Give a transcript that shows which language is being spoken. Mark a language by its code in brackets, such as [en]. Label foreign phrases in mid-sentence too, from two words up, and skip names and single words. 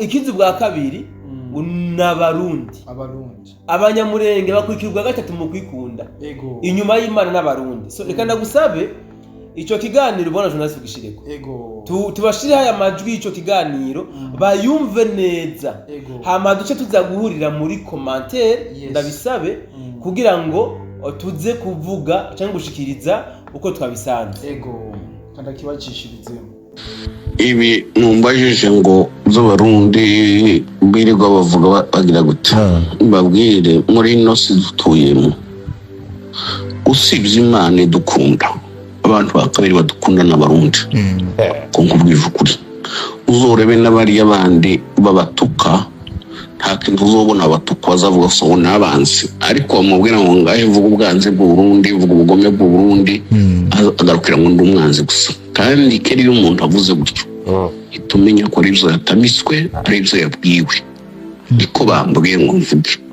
[rn] ikizu bwa kabiri n'abarundi abanyamurenge bakurikirwa gatatu mu kwikunda inyuma y'imana n'abarundi so reka ndagusabe ico kiganiro bona journalist ugishireko tubashire haya majwi ico kiganiro bayumve neza hama duce tuza guhurira muri commentaire ndabisabe kugira ngo tuze kuvuga cyangwa gushikiriza uko twabisanze kandi kibacishirize ibi numbajije ngo z'abarundi birirwa bavuga bagira gute babwire muri ino si dutuyemo usibye imana dukunda abantu bakabiri badukunda n'abarundi ko nkubwije ukuri uzorebe n'abari abandi babatuka nta kintu uzobona abatukwa bazavuga so n'abanzi ariko bamubwira ngo ngahe vuga ubwanzi bw'u Burundi vuga ubugome bw'u Burundi agarukira ngo ndi umwanzi gusa kandi keri iyo umuntu avuze gutyo itumenya ko ari byo yatamiswe ari byo yabwiwe niko bambwiye ngo mvuge